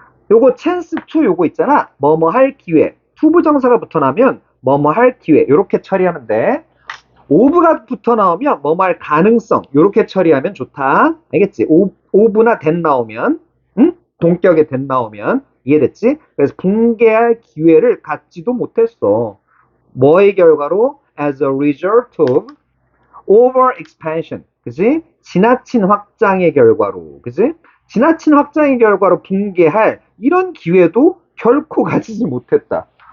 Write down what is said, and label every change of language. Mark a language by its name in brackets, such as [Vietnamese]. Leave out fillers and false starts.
[Korean] 요거 chance to 요거 있잖아. 뭐뭐 할 기회. to 부정사가 붙어 나오면 뭐뭐 할 기회. 요렇게 처리하면 돼. of가 붙어 나오면 뭐뭐 할 가능성. 요렇게 처리하면 좋다. 알겠지? of나 that 나오면, 응? 동격에 that 나오면 이해됐지? 그래서 붕괴할 기회를 갖지도 못했어. 뭐의 결과로? [English] As a result of over expansion. [Korean] 그지? 지나친 확장의 결과로. 그지? 지나친 확장의 결과로 붕괴할 이런 기회도 결코 가지지 못했다.